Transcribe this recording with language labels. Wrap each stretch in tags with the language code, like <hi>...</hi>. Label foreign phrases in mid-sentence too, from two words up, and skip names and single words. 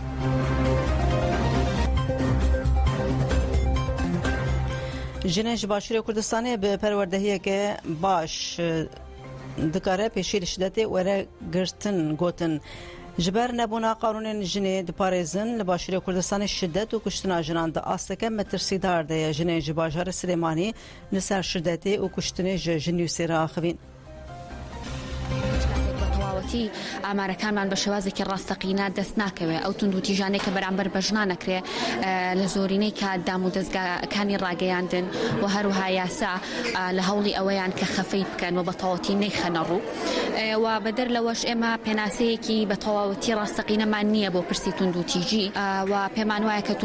<ku>Jinên ji Başûrê Kurdistanê bi perwerdehiyeke baş dikare pêşî li şiddetê were girtin gotin. Ji ber nebûna qanûnên jinê diparêzin li Başûrê Kurdistanê şiddet û kuştina jinan di asteke metirsîdar de ye. Jinên ji bajarê Silêmanî li ser şiddetê û kuştinê ji jin Nûsê re axivîn.</ku> <ckb>ئامارەکانمان بە شێوازێکی ڕاستەقینە دەست ناکەوێت ئەو توندوتیژانەی کە بەرامبەر بەژنا نەکرێ لە زۆرینەی کە دام و دەستگاکانی ڕاگەیاندن و هەروها یاسا لە هەوڵی ئەوەیان کە خەفەی بکەن و بە تەواوەتی نەیخەنە ڕوو و بەدەر لەوەش ئێمە پێناسەیەکی بە تەواوەتی ڕاستەقینەمان نییە بۆ پرسی توندوتیژی و پێمان وایە کە</ckb>